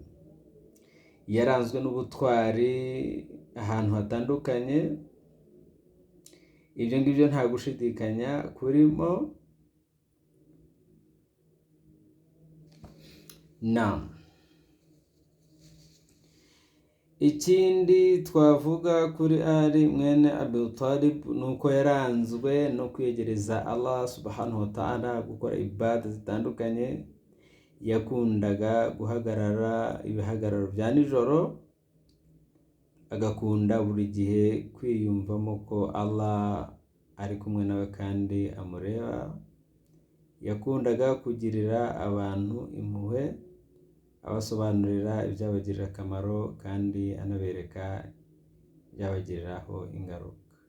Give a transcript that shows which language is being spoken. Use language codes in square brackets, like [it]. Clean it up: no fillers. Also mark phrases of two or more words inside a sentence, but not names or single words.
[rw] Yaranzwe n'ubutwari ahantu hatandukanye, ibyo ngibyo nta gushidikanya kurimo. Ikindi twavuga kuri Ali mwene Abi Talib nuko yaranzwe no kwegereza Allah [ar] سبحانه وتعالى, [rw] gukora ibada zitandukanye. Yakundaga guhagarara ibihagararo bya nijoro, agakunda buri gihe kwiyumvamo ko Allah ari kumwe nawe kandi amureba. Yakundaga kugirira abantu impuhwe, abasobanurira ibyabagirira akamaro kandi anabereka ibyabagiriraho ingaruka.